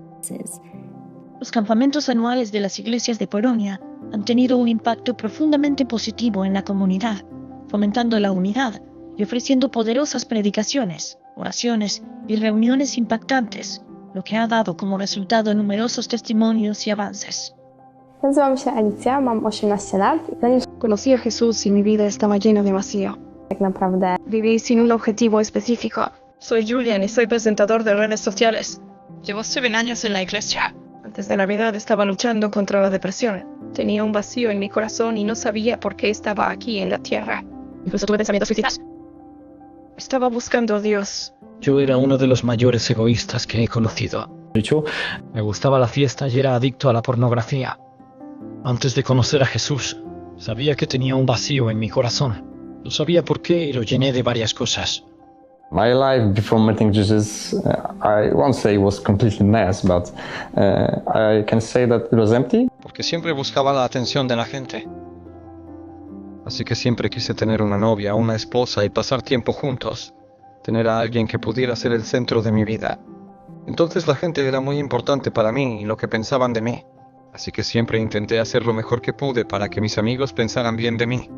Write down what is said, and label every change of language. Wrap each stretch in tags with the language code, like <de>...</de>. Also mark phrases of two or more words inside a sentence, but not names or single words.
<es>Los campamentos anuales de las iglesias de Polonia han tenido un impacto profundamente positivo en la comunidad, fomentando la unidad y ofreciendo poderosas predicaciones, oraciones y reuniones impactantes, lo que ha dado como resultado numerosos testimonios y avances.</es> <pl>Nazywam się Alicja, mam 18 lat i zanim</pl> <es>Conocí a Jesús y mi vida estaba llena de vacío.</es> <pl>tak naprawdę</pl> <es>Viví sin un objetivo específico. Soy Julian y soy presentador de redes sociales. Llevo 7 años en la iglesia. Antes de Navidad estaba luchando contra la depresión. Tenía un vacío en mi corazón y no sabía por qué estaba aquí en la tierra. Incluso tuve pensamientos suicidas. Estaba buscando a Dios. Yo era uno de los mayores egoístas que he conocido. De hecho, me gustaba la fiesta y era adicto a la pornografía. Antes de conocer a Jesús, sabía que tenía un vacío en mi corazón. No sabía por qué y lo llené de varias cosas.</es> <en>My life before meeting Jesus, I won't say it was completely mess, but I can say that it was empty.</en> <es>Porque siempre buscaba la atención de la gente. Así que siempre quise tener una novia, una esposa y pasar tiempo juntos. Tener a alguien que pudiera ser el centro de mi vida. Entonces la gente era muy importante para mí y lo que pensaban de mí. Así que siempre intenté hacer lo mejor que pude para que mis amigos pensaran bien de mí.</es>